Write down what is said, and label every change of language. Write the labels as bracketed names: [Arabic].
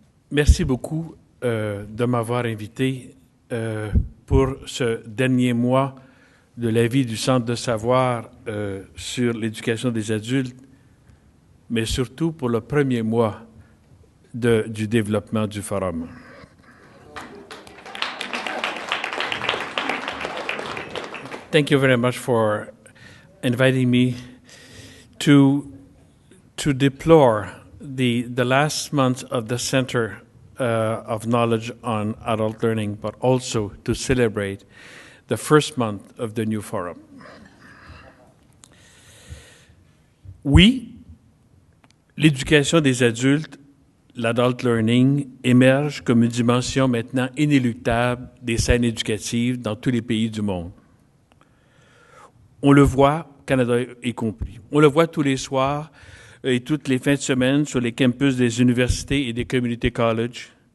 [French] Merci beaucoup de m'avoir invité pour ce dernier mois de la vie du Centre de savoir sur l'éducation des adultes, mais surtout pour le premier mois du développement du Forum. [English] Thank you very much for inviting me to deplore the last month of the Center of Knowledge on Adult Learning, but also to celebrate the first month of the new forum. [French] Oui, l'éducation des adultes, l'adult learning, émerge comme une dimension maintenant inéluctable des scènes éducatives dans tous les pays du monde. On le voit, Canada y compris. On le voit tous les soirs et toutes les fins de semaine sur les campus des universités et des community colleges.